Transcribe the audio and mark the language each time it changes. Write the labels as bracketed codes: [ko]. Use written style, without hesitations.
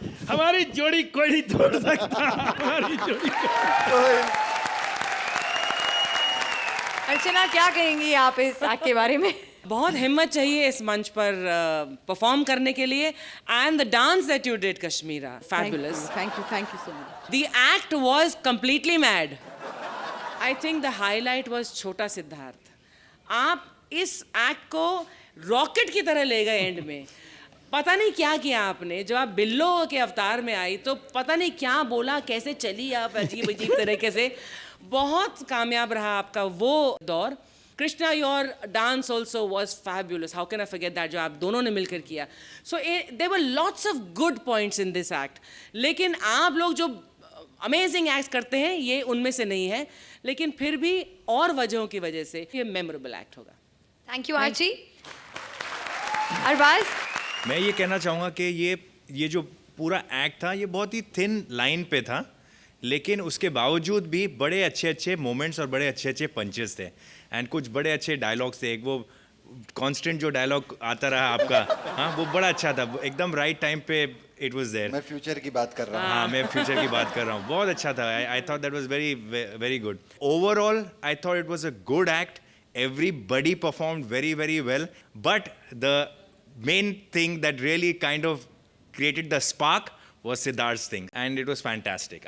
[hi] हमारी जोड़ी कोई नहीं तोड़ सकता, हमारी जोड़ी अर्चना, क्या कहेंगी आप इस एक्ट के बारे में? बहुत हिम्मत चाहिए इस मंच पर परफॉर्म करने के लिए, [en] and the dance that you did [hi] Kashmira, fabulous. [en] Thank you so much. The act was completely mad. I think the highlight was [hi] छोटा [en] Siddharth. [hi] आप इस एक्ट को रॉकेट की तरह ले गए एंड में। पता नहीं क्या किया आपने, जब आप बिल्लो के अवतार में आई तो पता नहीं क्या बोला, कैसे चली आप अजीब अजीब तरीके से। बहुत कामयाब रहा आपका वो दौर। Krishna, [en] your dance also was fabulous, how can I forget that, [hi] जो आप दोनों ने मिलकर किया। [en] so there were lots of good points in this act, [hi] लेकिन आप लोग जो अमेजिंग एक्ट करते हैं ये उनमें से नहीं है, लेकिन फिर भी और वजहों की वजह से ये मेमोरेबल एक्ट होगा। [en] Thank you Archie. Arbaaz, [hi] मैं ये कहना चाहूँगा कि ये जो पूरा एक्ट था ये बहुत ही थिन लाइन पे था, लेकिन उसके बावजूद भी बड़े अच्छे अच्छे मोमेंट्स और बड़े अच्छे अच्छे पंचेस थे, एंड कुछ बड़े अच्छे डायलॉग्स थे। एक वो कांस्टेंट जो डायलॉग आता रहा आपका, हाँ वो बड़ा अच्छा था, एकदम राइट टाइम पे [en] It was there. [hi] मैं फ्यूचर की बात कर रहा हूँ। हाँ, मैं फ्यूचर की बात कर रहा हूँ, बहुत अच्छा था। [en] I thought that was very very good. Overall I thought it was a good act, everybody performed very very well, but the main thing that really kind of created the spark was Siddharth's thing, and it was fantastic.